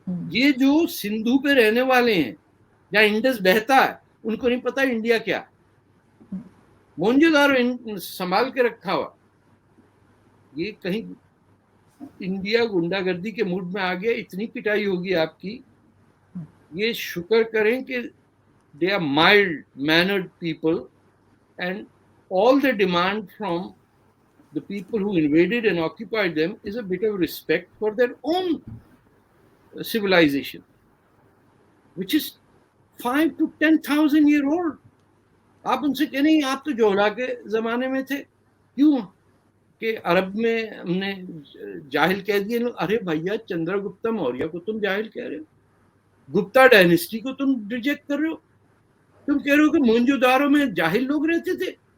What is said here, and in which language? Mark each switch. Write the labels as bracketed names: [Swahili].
[Urdu] یہ جو سندھو پہ رہنے والے ہیں جہاں انڈس بہتا ہے، ان کو نہیں پتا انڈیا کیا. مونجو دارو سنبھال کے رکھا ہوا. یہ کہیں انڈیا گنڈا گردی کے موڈ میں آ گیا، اتنی پٹائی ہوگی آپ کی. یہ شکر کریں کہ [English] they are mild mannered people, and all they demand from the people who invaded and occupied them is a bit of respect for their own civilization, which is 5 to 10,000 year old. [Urdu] آپ ان سے کہ نہیں آپ تو جوہلا کے زمانے میں تھے. کیوں کہ عرب میں ہم نے جاہل کہہ دیے. ارے بھیا چندر گپتا موریہ کو تم جاہل کہہ رہے ہو، گپتا ڈائنیسٹی کو تم ریجیکٹ کر رہے ہو. تم کہہ رہے ہو کہ مونجو دارو میں جاہل لوگ رہتے تھے.